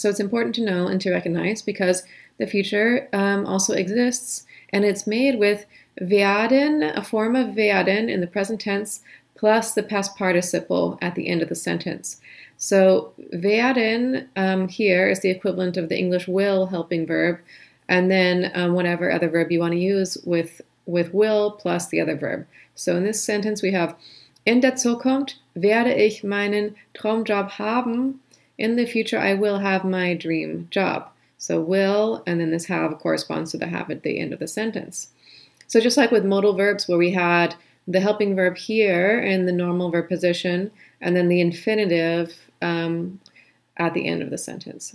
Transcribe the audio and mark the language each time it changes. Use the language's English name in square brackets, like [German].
[English] So it's important to know and to recognize because the future also exists, and it's made with werden, a form of werden in the present tense, plus the past participle at the end of the sentence. So werden here is the equivalent of the English will helping verb, and then whatever other verb you want to use with will plus the other verb. So in this sentence we have, [German] in der Zukunft werde ich meinen Traumjob haben. [English] In the future I will have my dream job. So will, and then this have corresponds to the have at the end of the sentence. So just like with modal verbs where we had the helping verb here in the normal verb position, and then the infinitive at the end of the sentence.